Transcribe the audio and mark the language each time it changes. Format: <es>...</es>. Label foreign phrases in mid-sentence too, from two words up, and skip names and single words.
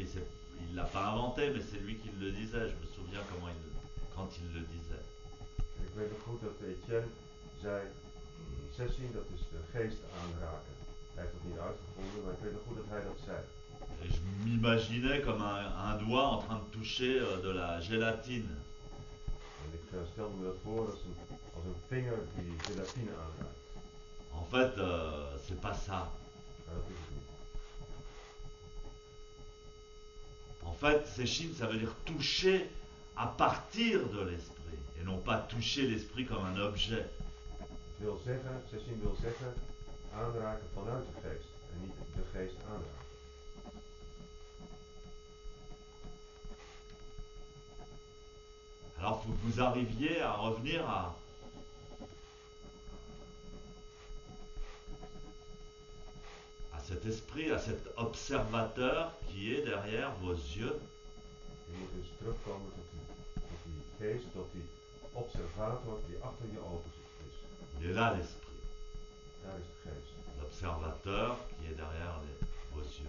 <fr>Il ne l'a pas inventé, mais c'est lui qui le disait. Je me souviens quand il le disait.</fr> <nl>En ik weet nog goed dat Etienne zei, sessie, dat is de geest aanraken. Hij heeft dat niet uitgevonden, maar ik weet nog goed dat hij dat zei.</nl> <fr>Et je m'imaginais comme un doigt en train de toucher de la gélatine.</fr> <nl>En ik stelde me dat voor als een vinger die gelatine aanraakt.</nl> <fr>En fait, c'est pas ça.</fr> <nl>Maar dat is het niet.</nl> <fr>En fait, séchine, ça veut dire toucher à partir de l'esprit. Et non pas toucher l'esprit comme un objet.</fr> <nl>Sessie wil zeggen, aanraken vanuit de geest. En niet de geest aanraken.</nl> <fr>Alors, il faut que vous arriviez à revenir à cet esprit, à cet observateur qui est derrière vos yeux.</fr> <nl>Je moet dus terugkomen tot die geest, tot die observator die achter je ogen is.</nl> <fr>Il est là l'esprit.</fr> <nl>Daar is de geest.</nl> <fr>L'observateur qui est derrière vos yeux.</fr>